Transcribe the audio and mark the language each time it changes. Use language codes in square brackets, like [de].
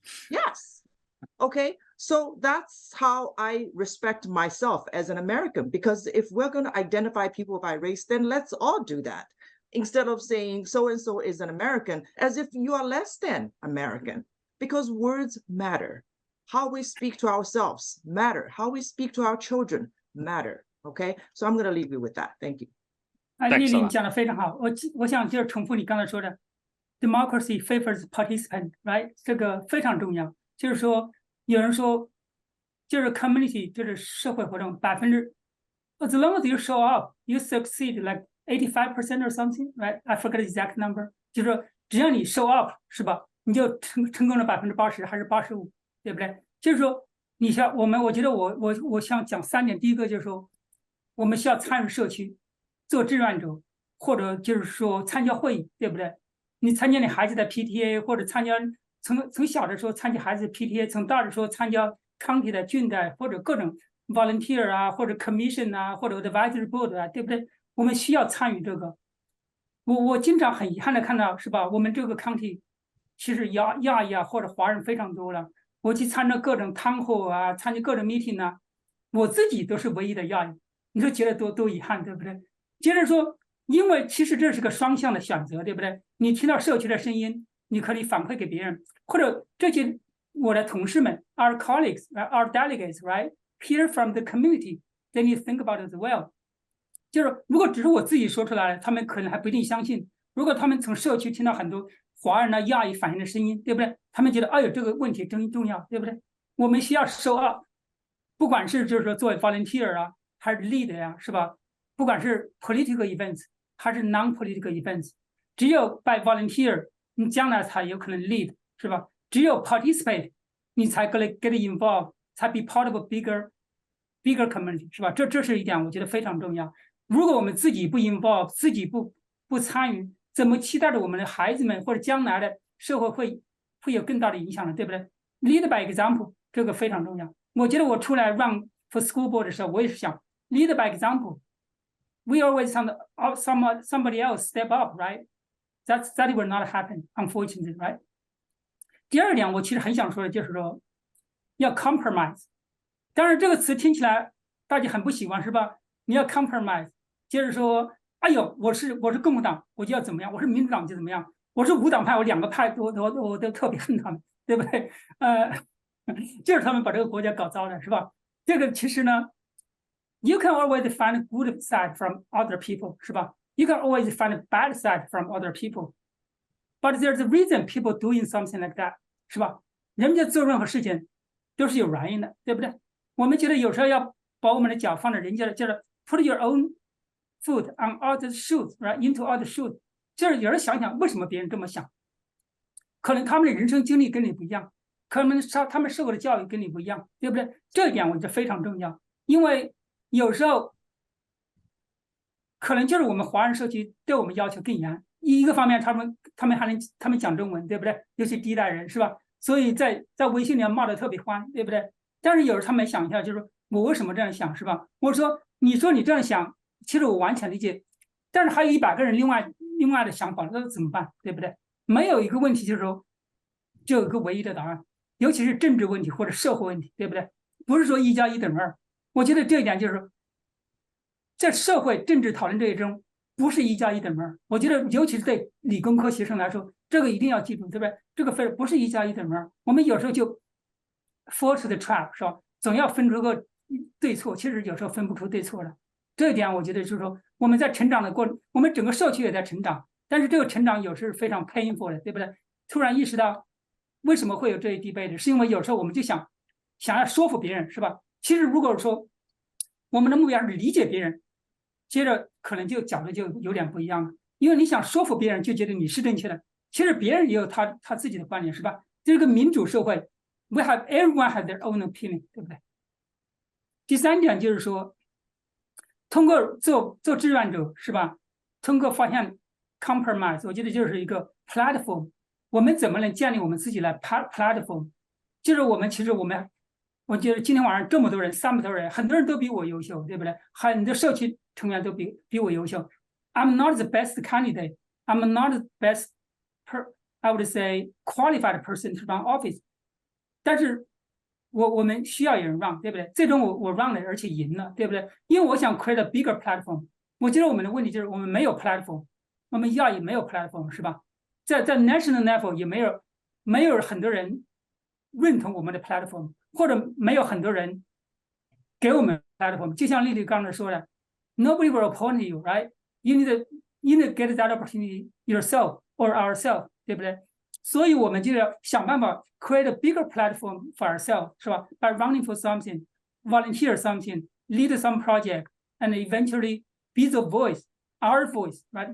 [en] Yes. Okay. So that's how I respect myself as an American, because if we're going to identify people by race, then let's all do that. Instead of saying so-and-so is an American, as if you are less than American. because words matter. How we speak to ourselves matter. How we speak to our children matter. Okay, so I'm going to leave you with that. Thank you. [zh] 丽丽，你讲的非常好。我想就是重复你刚才说的 ， [en] democracy favors participant， right？ [zh] 这个非常重要。就是说，有人说，就是 [en] community， [zh] 就是社会活动， [en] as long as you show up, you succeed like 85% or something, right? I forget the exact number。 [zh] 就是说，只要你 show up， 是吧？你就成功了80%还是85%，对不对？就是说，你像我觉得我想讲3点。第一个就是说，我们需要参与社区。做志愿者，或者就是说参加会议，对不对？你参加你孩子的 PTA， 或者参加从小的时候参加孩子的 PTA， 从大的时候参加 county 的郡的，或者各种 volunteer 啊，或者 commission 啊，或者 advisory board 啊，对不对？我们需要参与这个。我经常很遗憾的看到，是吧？我们这个 county 其实亚裔啊或者华人非常多了。我去参加各种 town hall 啊，参加各种 meeting 啊，我自己都是唯一的亚裔，你说觉得多遗憾，对不对？接着说，因为其实这是个双向的选择，对不对？你听到社区的声音，你可以反馈给别人，或者这些我的同事们 [en] ，our colleagues, our delegates, right, hear from the community, they need to think about it as well。 [zh] 就是如果只是我自己说出来，他们可能还不一定相信。如果他们从社区听到很多华人的亚裔反映的声音，对不对？他们觉得，哎呦，这个问题真重要，对不对？我们需要 show up， 不管是就是说作为 volunteer 啊，还是 lead 呀，是吧？不管是 political events 还是 non-political events， 只有 by volunteer， 你将来才有可能 lead， 是吧？只有 participate， 你才可以 get involved， 才 [en] be part of a bigger community， [zh] 是吧？这是一点我觉得非常重要。如果我们自己不 involve， 自己不参与，怎么期待着我们的孩子们或者将来的社会会有更大的影响呢？对不对 ？ [en] Lead by example， [zh] 这个非常重要。我觉得我出来 [en] run for school board [zh] 的时候，我也是想 [en] lead by example。 We always somebody else step up, right? That will not happen, unfortunately, right? [zh] 第二点，我其实很想说的就是说，要 compromise。当然，这个词听起来大家很不喜欢，是吧？你要 compromise， 接着说，哎呦，我是共和党，我就要怎么样？我是民主党就怎么样？我是无党派，我2个派我都特别恨他们，对不对？就是他们把这个国家搞糟了，是吧？这个其实呢。 [en] You can always find a good side from other people, [zh] 是吧？ [en] You can always find a bad side from other people. But there's a reason people doing something like that, [zh] 是吧？人家做任何事情都是有原因的，对不对？我们觉得有时候要把我们的脚放在人家的，就是 [en] put your own foot on other shoes, right? Into other shoes. [zh] 就是有人想想为什么别人这么想，可能他们的人生经历跟你不一样，可能他们受过的教育跟你不一样，对不对？这一点我觉得非常重要，因为有时候可能就是我们华人社区对我们要求更严。一个方面，他们讲中文，对不对？尤其第一代人，是吧？所以在微信里骂得特别欢，对不对？但是有时候他们想一下，就是说我为什么这样想，是吧？我说你这样想，其实我完全理解，但是还有100个人另外的想法，那怎么办？对不对？没有一个问题就是说就有一个唯一的答案，尤其是政治问题或者社会问题，对不对？不是说1+1等于2。我觉得这一点就是说，在社会政治讨论这一中，不是1+1等于2。我觉得，尤其是对理工科学生来说，这个一定要记住，对不对？这个不是1+1等于2。我们有时候就 [en] fall to the trap， [zh] 是吧？总要分出个对错，其实有时候分不出对错的。这一点，我觉得就是说，我们在成长的过程，我们整个社区也在成长，但是这个成长有时是非常 painful 的，对不对？突然意识到为什么会有这一 debate， 是因为有时候我们就想要说服别人，是吧？其实如果说我们的目标是理解别人，接着可能就角度就有点不一样了。因为你想说服别人，就觉得你是正确的，其实别人也有他自己的观点，是吧？这是个民主社会 ， [en] everyone has their own opinion， [zh] 对不对？第3点就是说，通过做志愿者，是吧？通过发现 compromise， 我觉得就是一个 platform。我们怎么能建立我们自己的 platform？ 就是我觉得今天晚上这么多人，300多人，很多人都比我优秀，对不对？很多社区成员都比我优秀。 [en] I'm not the best candidate. I'm not the best, I would say, qualified person to run office. [zh] 但是我们需要有人 run， 对不对？最终我 run 了，而且赢了，对不对？因为我想 [en] create a bigger platform。 [zh] 我觉得我们的问题就是我们没有 platform， 我们亚裔没有 platform， 是吧？在 national level 也没有很多人认同我们的 platform， 或者没有很多人给我们 platform。就像丽丽刚才说的 [en] ，Nobody will appoint you, right? You need to get that opportunity yourself or ourselves， [zh] 对不对？所以我们就要想办法 [en] create a bigger platform for ourselves， [zh] 是吧 [en] ？By running for something, volunteer something, lead some project, and eventually be the voice, our voice, right?